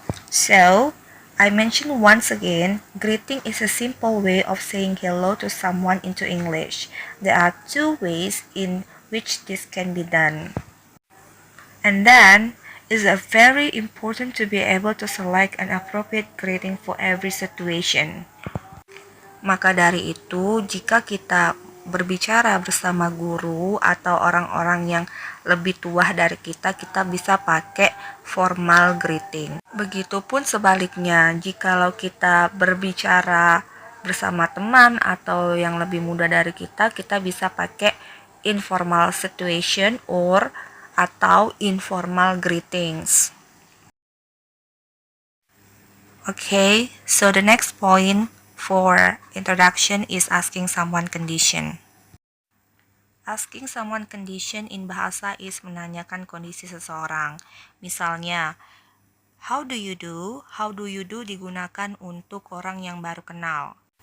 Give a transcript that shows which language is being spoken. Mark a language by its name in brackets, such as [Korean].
[English] So, I mention once again, greeting is a simple way of saying hello to someone into English. There are 2 ways in which this can be done. And then, it's very important to be able to select an appropriate greeting for every situation. [Indonesian] Maka dari itu, jika kita berbicara bersama guru atau orang-orang yang lebih tua dari kita bisa pakai formal greeting. Begitupun sebaliknya, jikalau kita berbicara bersama teman atau yang lebih muda dari kita bisa pakai informal situation atau informal greetings. [English] Okay, so the next point for introduction is asking someone condition. Asking someone condition in bahasa is [Indonesian] menanyakan kondisi seseorang. Misalnya, [English] how do you do? How do you do [Indonesian] digunakan untuk orang yang baru kenal.